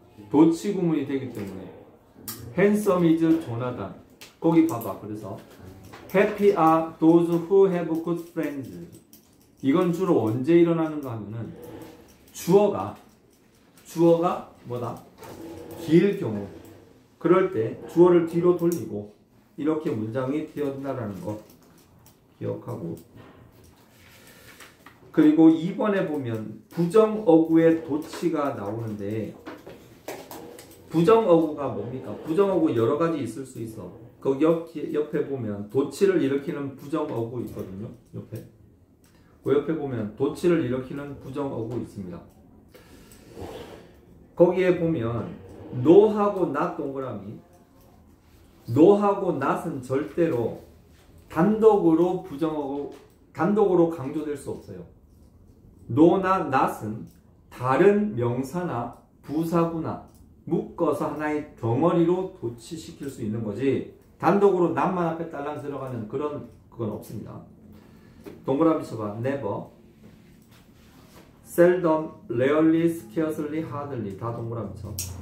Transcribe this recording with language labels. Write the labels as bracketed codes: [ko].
[ko] 도치 구문이 되기 때문에. [en] handsome is [ko] 조나단. 거기 봐봐. 그래서 [en] happy are those who have good friends. [ko] 이건 주로 언제 일어나는가 하면은 주어가 뭐다? 길 경우. 그럴 때 주어를 뒤로 돌리고 이렇게 문장이 되어진다라는 거 기억하고. 그리고 2번에 보면 부정어구의 도치가 나오는데 부정어구가 뭡니까? 부정어구 여러 가지 있을 수 있어. 거기 옆에 보면 도치를 일으키는 부정어구 있거든요. 그 옆에 보면 도치를 일으키는 부정어구 있습니다. 거기에 보면 no하고 not 동그라미. no하고 not은 절대로 단독으로 부정어구, 단독으로 강조될 수 없어요. no나 not은 다른 명사나 부사구나 묶어서 하나의 덩어리로 도치시킬 수 있는 거지 단독으로 not만 앞에 딸랑 들어가는 그건 없습니다. 동그라미 쳐봐. [en] never, seldom, rarely, scarcely, hardly [ko] 다 동그라미 쳐.